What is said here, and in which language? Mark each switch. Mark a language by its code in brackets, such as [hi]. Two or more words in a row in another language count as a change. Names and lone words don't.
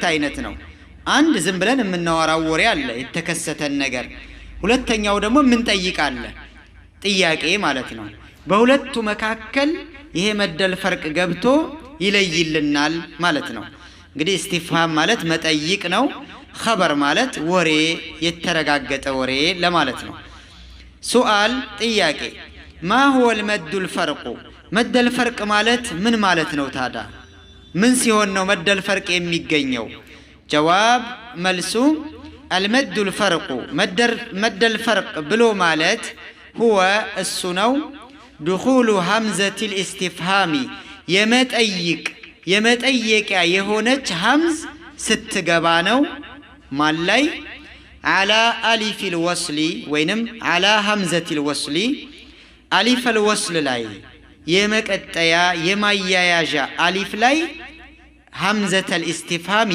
[am] አይነት ነው። አንድ ዝም ብለን የምናወራው ወሬ አለ የተከሰተን ነገር፣ ሁለተኛው ደግሞ የምንጠይቃለ ጥያቄ ማለት ነው። በሁለቱ መካከል ይሄ መደል ፈርቅ ገብቶ ይለይልናል ማለት ነው። እንግዲህ እስቲፍሃም ማለት መጠይቅ ነው። ኸበር ማለት ወሬ የተረጋገጠ ወሬ ለማለት ነው። ሱአል ጥያቄ [ar] ما هو المد الفرق مد الفرق [am] ማለት ምን ማለት ነው ታዲያ? ምን ሲሆን ነው መደል ፈርቅ የሚገኘው? ጀዋብ መልሱ [ar] المد الفرق مد الفرق [am] ብሎ ማለት هو እሱ ነው [ar] دخول همزة الاستفهام [am] የመጠየቂያ የሆነች ሀምዝ ስትገባ ነው። ማን ላይ? [ar] على ألف الوصل ወይንም على همزة الوصل ألف الوصل [am] ላይ የመቀጠያ የማያያዣ አሊፍ ላይ [ar] همزة الاستفهام